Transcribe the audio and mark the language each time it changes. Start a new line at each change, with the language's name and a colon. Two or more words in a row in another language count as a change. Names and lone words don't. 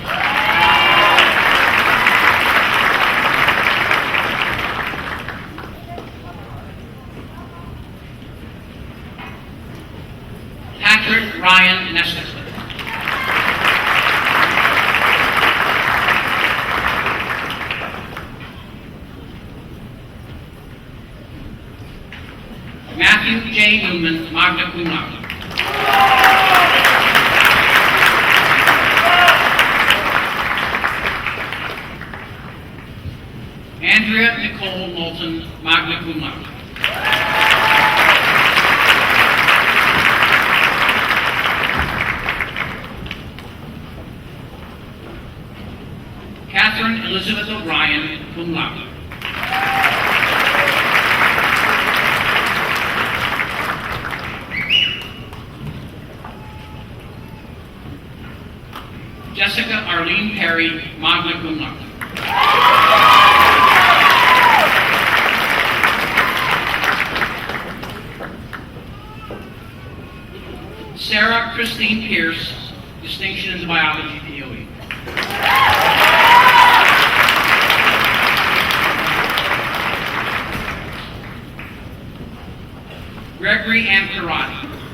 English: Patrick Ryan Nestor. Matthew J. Newman,
Latin: magna cum laude.
English: Andrea Nicole Moulton,
Latin: magna cum laude.
English: Catherine Elizabeth O'Brien,
Latin: cum laude.
English: Jessica Arlene Perry,
Latin: magna cum laude.
English: Sarah Christine Pierce, distinction in the biology POE. Gregory M. Karate.